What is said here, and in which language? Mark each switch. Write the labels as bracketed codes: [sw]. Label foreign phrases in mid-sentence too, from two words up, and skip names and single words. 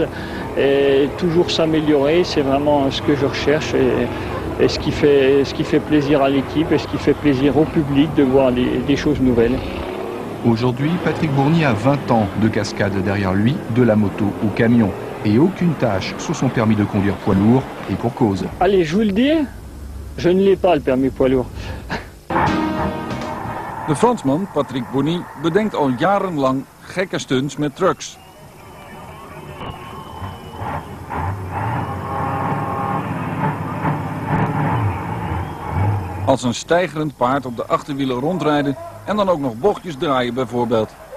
[fr] Et toujours s'améliorer, c'est vraiment ce que je recherche et ce qui fait plaisir à l'équipe et ce qui fait plaisir au public de voir des choses nouvelles. Aujourd'hui, Patrick Bourny a 20 ans de cascade derrière lui, de la moto au camion. Et aucune tâche sur son permis de conduire poids lourd, et pour cause. Allez, je vous le dis, je ne l'ai pas le permis poids lourd. [nl] De Fransman, Patrick Bourny, bedenkt al jarenlang gekke stunts met trucks. Als een steigerend paard op de achterwielen rondrijden en dan ook nog bochtjes draaien bijvoorbeeld.